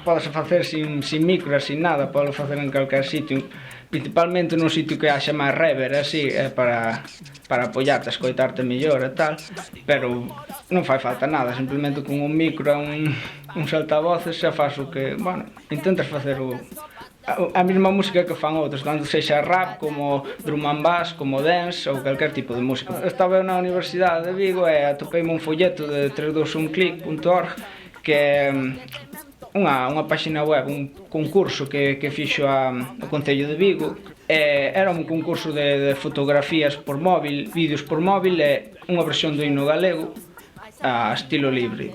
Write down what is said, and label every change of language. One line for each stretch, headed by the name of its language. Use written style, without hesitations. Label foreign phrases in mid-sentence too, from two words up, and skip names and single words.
Galician: Podese facer sin micro, sin nada, pode facer en calquer sitio, principalmente nun sitio que haxa máis reverb, así, para apoiarte, escoitarte mellor e tal, pero non fai falta nada, simplemente con un micro e un altavoces xa faz o que, bueno, intentas facer a mesma música que fan outros, tanto sexa rap, como
English: drum and bass,
Galician: como dance ou calquer tipo de música. Estaba na Universidade de Vigo e atopeime un folleto de 321click.org que é unha páxina web, un concurso que fixo o Concello de Vigo. Era un concurso de fotografías por móvil, vídeos por móvil e unha versión do himno galego a estilo libre.